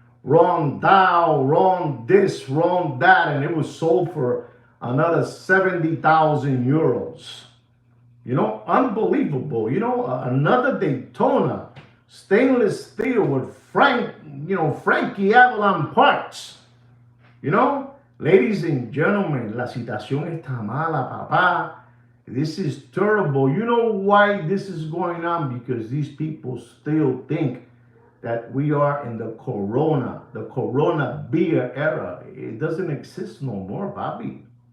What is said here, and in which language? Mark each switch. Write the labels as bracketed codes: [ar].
[en] Wrong dial, wrong this, wrong that. And it was sold for another 70,000 euros. You know, unbelievable. You know, another Daytona stainless steel with Frankie Avalon parts. You know, ladies and gentlemen, [es] la situación está mala, papá. [en] This is terrible. You know why this is going on? Because these people still think that we are in the Corona beer era. It doesn't exist no more, Bobby.